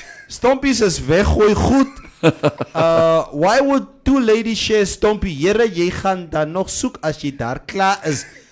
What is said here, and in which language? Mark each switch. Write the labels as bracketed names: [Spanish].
[Afrikaans] Stompies is weggooi goed. [English] Why would two ladies share Stompie? [Afrikaans] Here, jy gaan dan nog soek as jy daar klaar is.